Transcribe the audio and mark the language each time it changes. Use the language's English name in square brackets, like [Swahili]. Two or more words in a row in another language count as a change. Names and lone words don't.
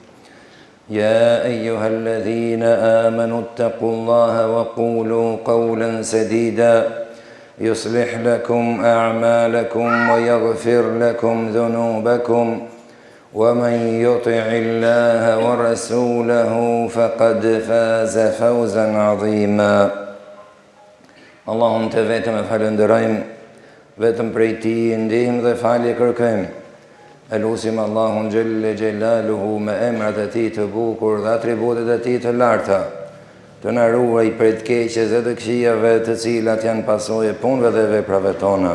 [Arabic] يا أيها الذين آمنوا اتقوا الله وقولوا قولا سديدا يصلح لكم أعمالكم ويغفر لكم ذنوبكم ومن يطع الله ورسوله فقد فاز فوزا عظيما [Albanian] Allahun të vetëm e falenderojmë, vetëm prej Tij ndihmë dhe falje kërkojmë. E lutim Allahun Gjelle Gjelaluhu me emrat e Tij të bukur dhe atributet e Tij të larta, të na ruaj prej të keqes dhe të këqijave të cilat janë pasojë punëve dhe veprave tona.